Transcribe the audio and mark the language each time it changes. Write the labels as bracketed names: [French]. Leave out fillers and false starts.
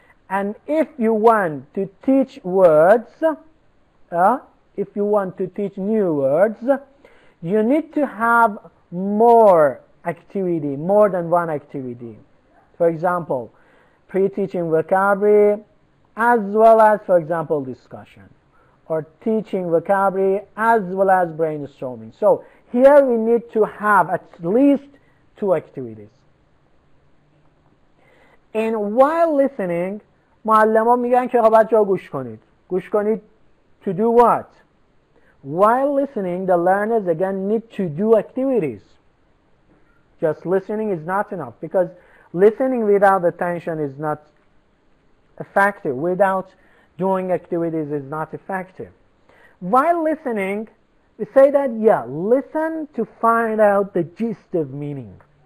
[English] And if you want to teach words, if you want to teach new words, you need to have more activity, more than one activity. For example, pre-teaching vocabulary as well as, for example, discussion, or teaching vocabulary as well as brainstorming. So here we need to have at least 2 activities. And while listening, [Persian] معلمان میگن که بچه‌ها گوش کنید. گوش کنید [English] to do what? While listening, the learners again need to do activities. Just listening is not enough, because listening without attention is not effective. Without doing activities is not effective. While listening, we say that, listen to find out the gist of meaning.